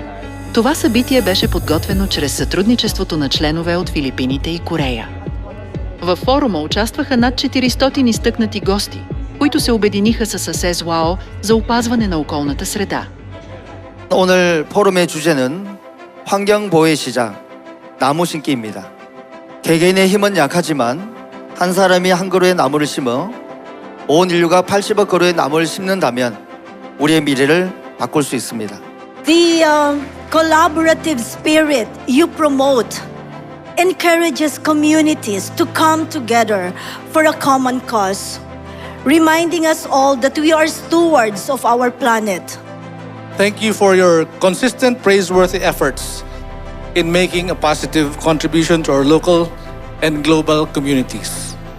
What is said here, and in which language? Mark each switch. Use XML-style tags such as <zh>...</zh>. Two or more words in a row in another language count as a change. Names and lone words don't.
<bg>Това събитие беше подготвено чрез сътрудничеството на членове от Филипините и Корея. Във форума участваха над 400 изтъкнати гости, които се обединиха с ASESWOW за опазване на околната среда.</bg> <ko>오늘 포럼의 주제는 환경보호의 시작, 나무 심기입니다. 개개인의 힘은 약하지만 한 사람이 한 그루의 나무를 심어 온 인류가 80억 그루의 나무를 심는다면 우리의 미래를 바꿀 수 있습니다.</ko> <en>The collaborative spirit you promote encourages communities to come together for a common cause, reminding us all that we are stewards of our planet. Thank you for your consistent praiseworthy efforts in making a positive contribution to our local and global communities.</en>